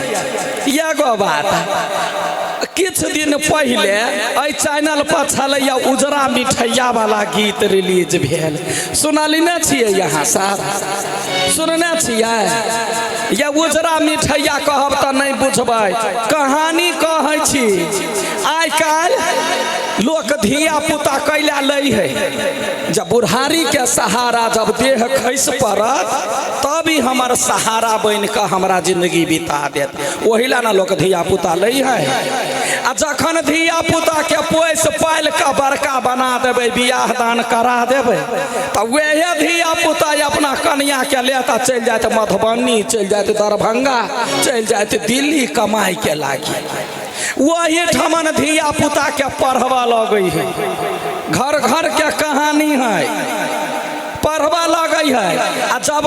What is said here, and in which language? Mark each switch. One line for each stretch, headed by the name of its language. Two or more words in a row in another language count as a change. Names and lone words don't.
Maithili: एगो बात किछ दिन पहले एहि चैनल पर छलैया उजरा मिठैया वाला गीत रिलीज भेल सुनली न छिए यहाँ सब सुनने छिए या उजरा मिठैया कहब तऽ नहीं बुझबै कहानी कहै छी आइ काल्हि लोक धिया पुता कैला लै है जब बुढ़ारी के सहारा जब देह खैस पड़त तब ही हमर सहारा बन के हमरा जिंदगी बिता देत वही ला ना लोग धिया पुता लै है आ जखन धिया पुता के पोस पाल के बड़का बना देबै बियाह दान करा देबै तऽ वह धिया पुता अपना कन्या के लेता चल जात मधुबनी चल जात दरभंगा चल जात दिल्ली कमाई के लागी वही ठमन धिया पुता के पढ़वा लगे है घर घर के कहानी है पढ़वा लगे है आ जब